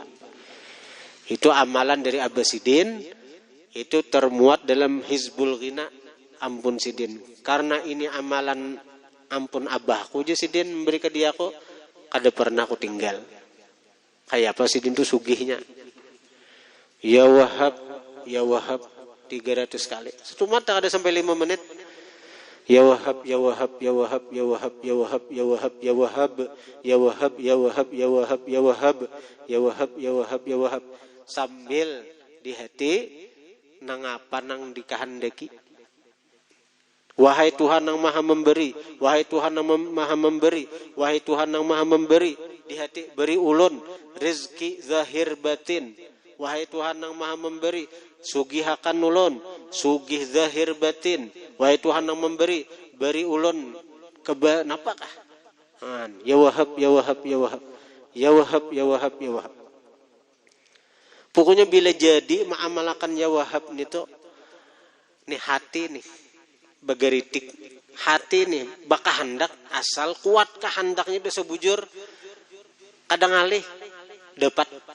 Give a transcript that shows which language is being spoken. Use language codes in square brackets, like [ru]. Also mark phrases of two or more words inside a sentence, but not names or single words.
[bjn] Itu amalan dari Abbasidin. Itu termuat dalam Hizbul Ghina Ampun Sidin. Karena ini amalan ampun abahku je Sidin memberi ke dia kok. Kada pernah aku tinggal. Kayak apa Sidin itu sugihnya. [ar] يا وهاب، يا وهاب [bjn] 300 kali. Satu mata ada sampai 5 menit. [ar] يا وهاب، يا وهاب، يا وهاب، يا وهاب، يا وهاب، يا وهاب، يا وهاب، يا وهاب، يا وهاب، يا وهاب، يا وهاب، يا وهاب، يا وهاب، يا وهاب. [bjn] Sambil di hati nang apa nang dikehendaki. Wahai Tuhan yang maha memberi, wahai Tuhan yang maha memberi, wahai Tuhan yang maha memberi. Di hati beri ulun rezeki zahir batin. Wahai Tuhan yang maha memberi, sugihakan ulun, sugih zahir batin. Wahai Tuhan yang memberi, beri ulun napakah? [ar] يا وهاب، يا وهاب، يا وهاب. يا وهاب، يا وهاب، يا وهاب. [bjn] Pokoknya bila jadi mengamalkan [ar] يا وهاب [bjn] itu nih hati nih bagaritik. Hati nih bakal hendak asal kuat kehendaknya bisa bujur kadang alih dapat.